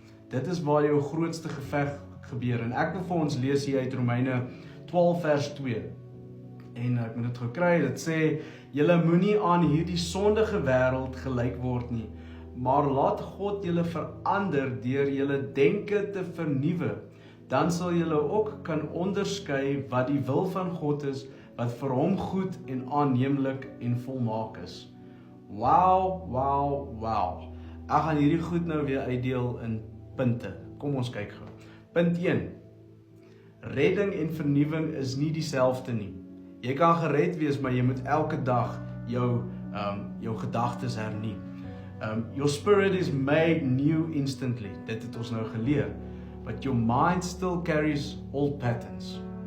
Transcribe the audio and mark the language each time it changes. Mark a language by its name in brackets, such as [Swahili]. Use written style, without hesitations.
[Afrikaans] Dit is waar jou grootste geveg gebeur. En ek wil vir ons lees hier uit Romeine 12 vers 2. En ek moet dit gekry, dit sê, julle moenie aan hierdie sondige wêreld gelyk word nie, maar laat God julle verander deur julle denke te vernuwe. Dan sal julle ook kan onderskei wat die wil van God is, wat vir hom goed en aanneemlik en volmaak is. Wow. Ek gaan hierdie goed nou weer uitdeel in punte. Kom ons kyk gou. Punt 1. Redding en vernuwing is nie dieselfde nie. Jy kan gered wees, maar jy moet elke dag jou gedagtes hernie. [English] Your spirit is made new instantly. [Afrikaans] Dit het ons nou geleer. [English] But your mind still carries old patterns.